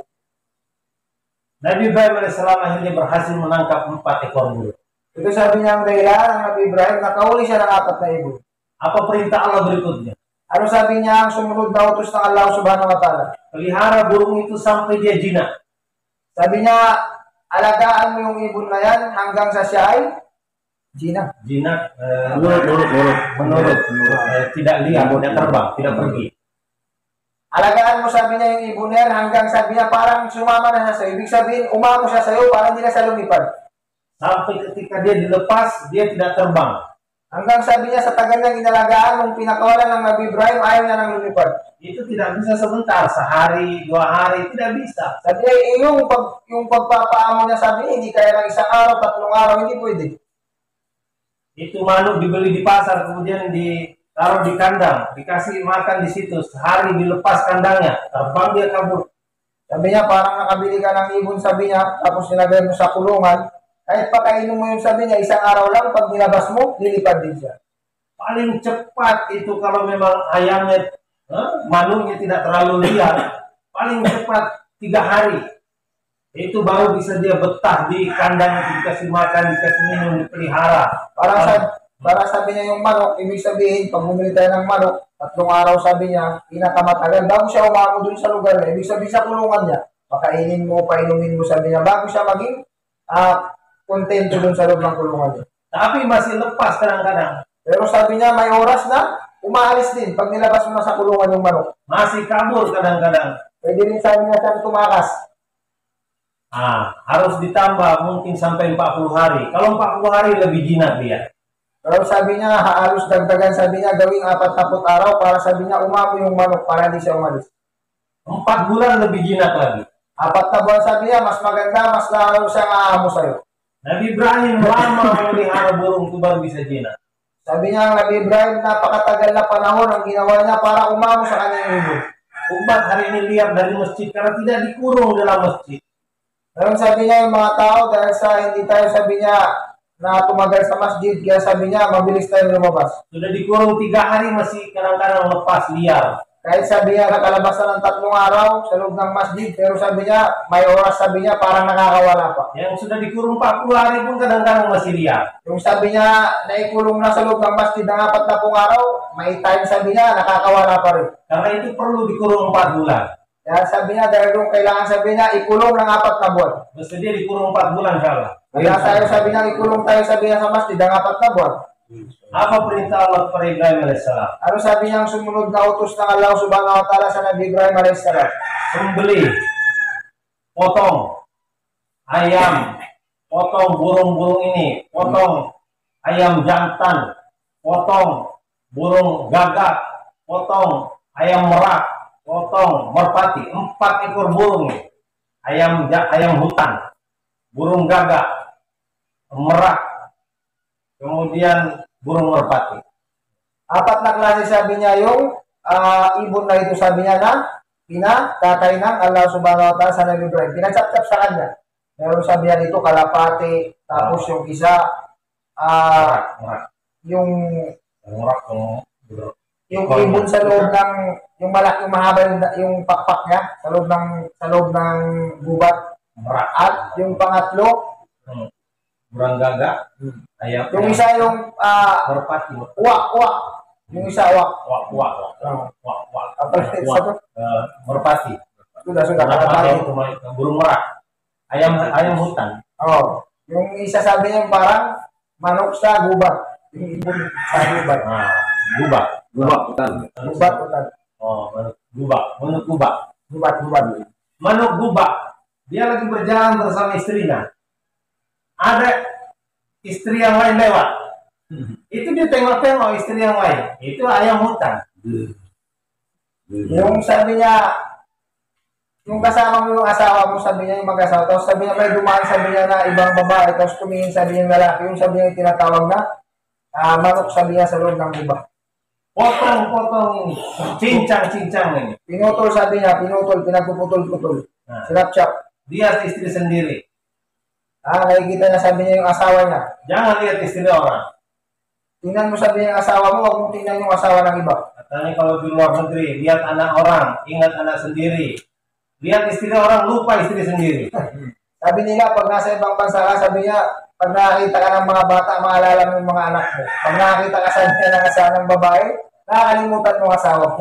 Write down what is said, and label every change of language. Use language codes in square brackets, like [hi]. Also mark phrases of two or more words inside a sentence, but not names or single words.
[id] Nabi Ibrahim AS akhirnya berhasil menangkap 4 ekor burung. [tl] Ito, sabi niya, ang dahilan ng Nabi Ibrahim, nakahuli siya ng 4 na ibon. [id] Apa perintah Allah berikutnya? [tl] Ano sabi niya ang sumunod na utos ng Allah [ar] سبحانه وتعالى? [id] Pelihara burung itu sampai dia jinak. [tl] Sabi niya, alagaan mo yung ibon na yan hanggang sa siya ay jinak. [id] Jinak Menurut. tidak liar, tidak terbang, tidak pergi. [tl] Alagaan mo sabi niya yung ibon na yan hanggang sabi niya parang sumama na siya sa'yo. Ibig sabihin, umamo siya sa'yo parang hindi na siya lumipad. [id] Sampai ketika dia dilepas, dia tidak terbang. [tl] Hanggang sabi niya sa tagal niyang inalagaan nung pinakawalan ng Nabi Ibrahim, ayaw niya nang lumipad. [id] Itu tidak bisa sebentar, sehari, 2 hari, tidak bisa. [tl] Sabi niya, yung pagpapaamo niya sabi niya, hindi kaya ng 1 araw, 3 araw, hindi pwede. [id] Itu manuk dibeli di pasar, kemudian ditaruh di kandang, dikasih makan di situ, sehari dilepas kandangnya, terbang dia kabur. [tl] Sabi niya, parang nakabili ka ng ibon, sabi niya, tapos nilagay mo sa kulungan, kahit pakainin mo yung sabi niya, 1 araw lang, pag nilabas mo, lilipad din siya. [id] Paling cepat itu kalau memang ayamnya, manuknya tidak terlalu liar, paling cepat 3 hari. Itu baru bisa dia betah di kandang, dikasih makan, dikasih minum, dipelihara. [tl] Para sabi niya yung manok, ibig sabihin, pag bumili tayo ng manok, 3 araw sabi niya, pinakamatagal, bago siya umamo dun sa lugar niya, ibig sabihin sa kulungan niya, pakainin mo, painumin mo, sabi niya, bago siya maging kontento dun sa loob ng kulungan niya. [id] Tapi masih lepas kadang-kadang. [tl] Pero sabi niya, may oras na, umaalis din, pag nilabas mo na sa kulungan yung manok. [id] Masih kabur kadang-kadang. [tl] Pwede rin sabi niya siyang tumakas. [id] Harus ditambah mungkin sampai 40 hari. Kalau 40 hari lebih jinak dia. [tl] Pero sabi niya, halos dagdagan sabi niya, gawing 40 araw para sabi niya, umamo yung manok para di siya umalis. [id] 4 bulan lebih jinak lagi. [tl] 4 na buwan sabi niya, mas maganda, mas lalo siyang aamo sa'yo. [id] Nabi Ibrahim lama memelihara burung itu baru bisa jinak. [tl] Sabi niya, Nabi Ibrahim, napakatagal na panahon ang ginawa niya para umamo sa kanyang ibon. [id] Umat hari ini lihat dari masjid karena tidak dikurung dalam masjid. [tl] Ngayon sabi niya, yung mga tao, dahil sa hindi tayo sabi niya na tumagal sa masjid, kaya sabi niya, mabilis tayo lumabas. [id] Sudah dikurung 3 hari masih kadang-kadang lepas liar. [tl] Kahit sabi niya, nakalabasan ng 3 araw sa loob ng masjid, pero sabi niya, may oras sabi niya, parang nakakawala pa. [id] Yang sudah dikurung 40 hari pun kadang-kadang masih liar. [tl] Yung sabi niya, naikulong na sa loob ng masjid ng 40 araw, may time sabi niya, nakakawala pa rin. [id] Karena itu perlu dikurung 4 bulan. [tl] Kaya sabi niya, dahil doon kailangan sabi niya, ikulong ng 4 na buwan. [id] Mesti dia dikurung 4 bulan salah. [tl] Kaya tayo sabi niya, ikulong tayo sabi niya sa masjid ng 4 na buwan. [id] Apa perintah Allah kepada Ibrahim alaihissalam? [tl] Ano sabi niya ang sumunod na utos ng Allah [ar] سبحانه وتعالى [tl] sa Nabi Ibrahim alaihissalam? [id] Sembelih, potong ayam, potong burung-burung ini, potong ayam jantan, potong burung gagak, potong ayam merak, potong merpati, 4 ekor burung ini. Ayam hutan, burung gagak, merak, kemudian burung merpati. [tl] 4 na klase sabi niya yung ibon na ito sabi niya na pinakatay ng Allah [ar] سبحانه وتعالى [tl] sa Nabi Ibrahim. Pinachap-chap sa kanya. Meron sabi niya dito kalapati, tapos yung isa [id] Merak. [tl] yung [id] Merak, [tl] ibon sa loob ng yung malaki mahaba yung pakpak niya sa loob ng gubat. [id] merak. [tl] At yung pangatlo, [id] Burung gagak, ayam. [tl] yung isa yung [id] merpati. [tl] uwak. Yung isa uwak. Wak. [id] Apa isa to? Merpati. Sudah Merpati [tl] kalapati. [id] itu burung merak. Ayam hutan. [tl] Oh, yung isa sabi niya parang manok sa gubat. Yung ibon sa gubat. Gubak. [id] Hutan. [tl] Gubat, utan. Oh, manuk gubak. Gubat. Manuk gubak. [id] Dia lagi berjalan bersama istrinya. Ada istri yang lain lewat. Itu dia tengok-tengok istri yang lain. Itu ayam hutan. [tl] Yung sabi niya, yung kasama mo yung asawa mo, sabi niya yung mag-asawa. Tapos sabi niya may dumaan, sabi niya na ibang babae. Tapos tumingin sabi niya yung lalaki. Yung sabi niya yung tinatawag na manok sabi niya sa loob ng gubat. [id] Potong ini. Cincang ini. [tl] Pinutol sabi niya, pinagpuputol-putol. Sinapchap. [id] Dia istri sendiri. [tl] Nakikita niya sabi niya yung asawa niya. [id] Jangan lihat istri orang. [tl] Tingnan mo sabi niya yung asawa mo, huwag mong tingnan yung asawa ng iba. [id] Katanya kalau di luar negeri, lihat anak orang, ingat anak sendiri. Lihat istri orang, lupa istri sendiri. [tl] Sabi nila, pag nasa ibang bansa ka, sabi niya, Pag nakakita ka ng mga bata, maalala mo yung mga anak mo. Pag nakakita ka sa ng asawa ng babae, nakakalimutan mo ang asawa mo.